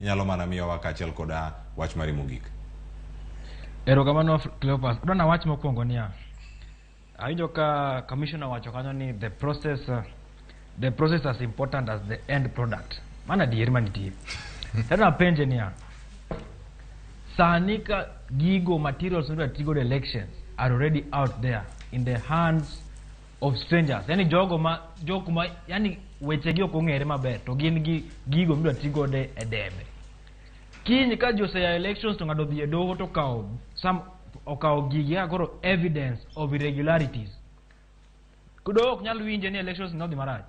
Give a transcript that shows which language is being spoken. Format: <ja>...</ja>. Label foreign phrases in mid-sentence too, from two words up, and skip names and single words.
<luo>Inyalo mana miyo wakachiel koda wach mari mogik. Erokamano Cleopas. Adwana wach mokwongo niya. Awinjo ka commissioner wacho kanyo ni</luo> <en>the process as important as the end product.</en> <luo>Mana adier manitie. Tena penje niya. Sani ka gigo</luo> <en>materials that tigo the elections are already out there in the hands of strangers.</en> <luo>Yani jogo ma yani weche gi okongere maber to gin gi gigo midwa tigo de edebe. Kiny ka jose elections to ngado dhi doho to okaw gigi agoro</luo> <en>evidence of irregularities.</en> <luo>Kudo ok nyal winje ni elections no dhi marach.</luo>